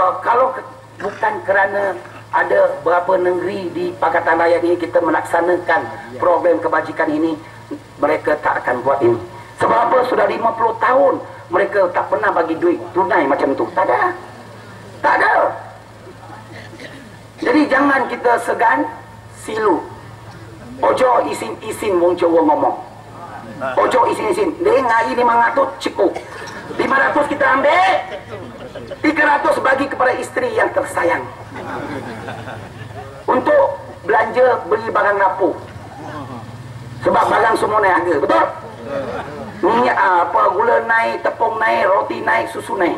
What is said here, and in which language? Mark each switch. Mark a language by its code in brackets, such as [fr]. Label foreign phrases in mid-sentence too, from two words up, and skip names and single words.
[ms] Kalau bukan kerana ada berapa negeri di Pakatan Rakyat ini kita melaksanakan program kebajikan ini, mereka tak akan buat ini. Sebab apa? Sudah 50 tahun mereka tak pernah bagi duit tunai macam tu. Tak ada. Tak ada. Jadi jangan kita segan silu. [jv] Ojo isin-isin wong Jawa ngomong. Ojo isin-isin. [ms] Dia ngai 500 cukup. 500 kita ambil. 300 bagi kepada isteri yang tersayang. Untuk belanja beli barang dapur. Sebab barang semua naik harga. Betul? Minyak apa, gula naik, tepung naik, roti naik, susu naik.